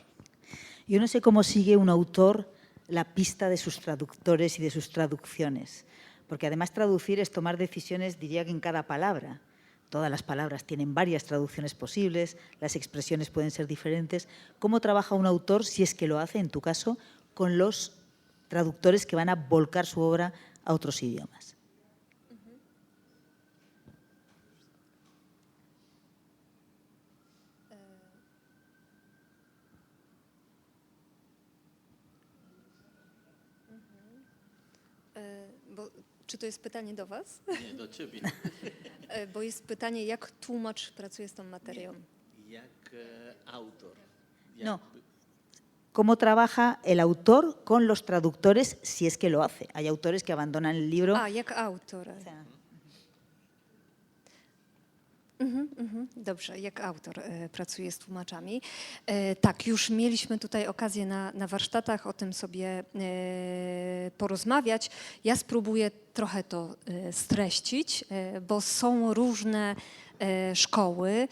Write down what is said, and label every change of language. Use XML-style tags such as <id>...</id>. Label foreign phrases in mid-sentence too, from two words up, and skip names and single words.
<es>Yo no sé cómo sigue un autor la pista de sus traductores y de sus traducciones, porque además traducir es tomar decisiones, diría que en cada palabra. Todas las palabras tienen varias traducciones posibles, las expresiones pueden ser diferentes. ¿Cómo trabaja un autor, si es que lo hace, en tu caso, con los traductores que van a volcar su obra a otros idiomas?</es> <pl>Czy to jest pytanie do Was? Nie, do ciebie. Bo jest pytanie, jak tłumacz pracuje z tą materią? Jak autor. No.</pl> <es>cómo trabaja el autor con los traductores, si es que lo hace. Hay autores que abandonan el libro.</es> <pl>Jak autor. Dobrze, jak autor pracuje z tłumaczami. Tak, już mieliśmy tutaj okazję na warsztatach o tym sobie porozmawiać. Ja spróbuję trochę to streścić, bo są różne szkoły.</pl>